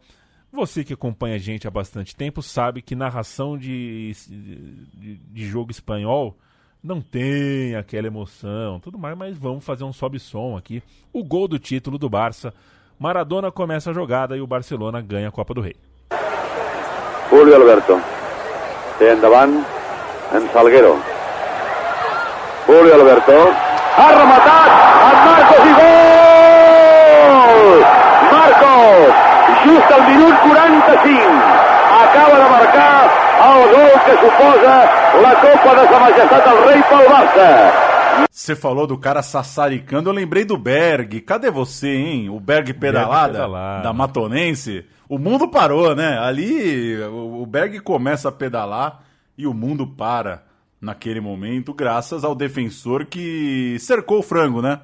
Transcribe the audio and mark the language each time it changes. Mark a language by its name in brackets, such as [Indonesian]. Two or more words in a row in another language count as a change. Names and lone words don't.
[Portuguese] Você que acompanha a gente há bastante tempo sabe que narração de jogo espanhol não tem aquela emoção, tudo mais, mas vamos fazer um sobe-som aqui. O gol do título do Barça, Maradona começa a jogada e o Barcelona ganha a Copa do Rei. [Catalan] Julio Alberto té endavant en Salguero. Julio Alberto ha rematat amb Marcos i gol! Marcos, just al minut 45, acaba de marcar el gol que suposa la Copa de Sa Majestat del Rei pel Barça. [Portuguese] Você falou do cara sassaricando, eu lembrei do Berg. Cadê você, hein? O Berg pedalada, da Matonense. O mundo parou, né? Ali o Berg começa a pedalar e o mundo para naquele momento, graças ao defensor que cercou o frango, né?